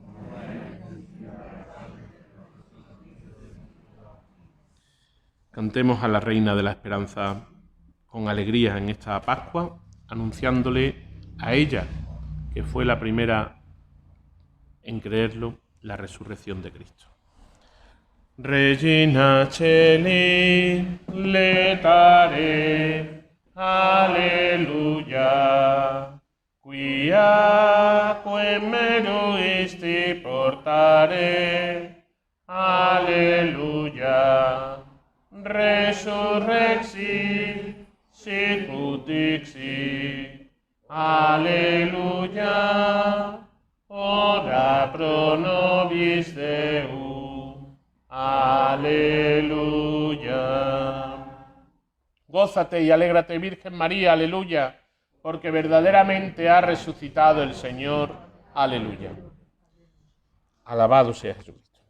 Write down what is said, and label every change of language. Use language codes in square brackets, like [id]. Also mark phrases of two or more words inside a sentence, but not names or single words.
[es] Cantemos a la Reina de la Esperanza con alegría en esta Pascua, anunciándole a ella, que fue la primera en creerlo, la resurrección de Cristo. [la] Regina Celi, letare, alleluia, quiaque meruisti portare, alleluia, resurrexi, sicut dixi, alleluia, ora pro nobis Deum. [es] Aleluya. Gózate y alégrate, Virgen María, aleluya, porque verdaderamente ha resucitado el Señor. Aleluya. Alabado sea Jesús.